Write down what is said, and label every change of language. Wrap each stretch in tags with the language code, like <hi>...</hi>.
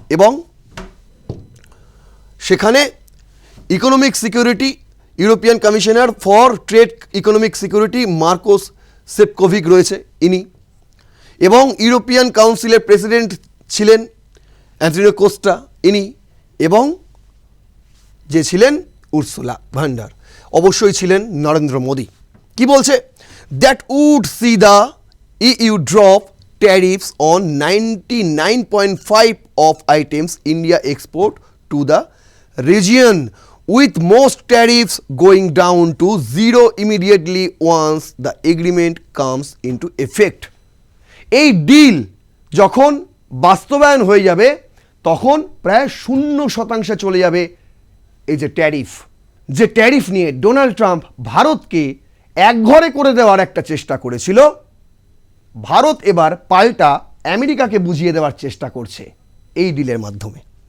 <bn>এবং সেখানে economic security European commissioner for trade economic security Marcos সেপকোভিক রয়েছে ইনি, এবং ইউরোপিয়ান কাউন্সিলের প্রেসিডেন্ট ছিলেন অ্যান্টনিও কোস্টা ইনি, এবং যে ছিলেন উর্সুলা ভ্যান্ডার অবশ্যই ছিলেন নরেন্দ্র মোদী। কি বলছে?</bn> <en>That would see the EU drop tariffs on 99.5 of items India export to the region, with most tariffs going down to zero immediately once the agreement comes into effect.</en> <bn>এই deal যখন বাস্তবায়ন হয়ে যাবে তখন প্রায় 0% চলে যাবে এই যে ট্যারিফ নিয়ে ডোনাল্ড ট্রাম্প ভারতকে একঘরে করে দেওয়ার একটা চেষ্টা করেছিল, ভারত এবার পাল্টা আমেরিকাকে বুঝিয়ে দেওয়ার চেষ্টা করছে এই ডিলের মাধ্যমে।</bn>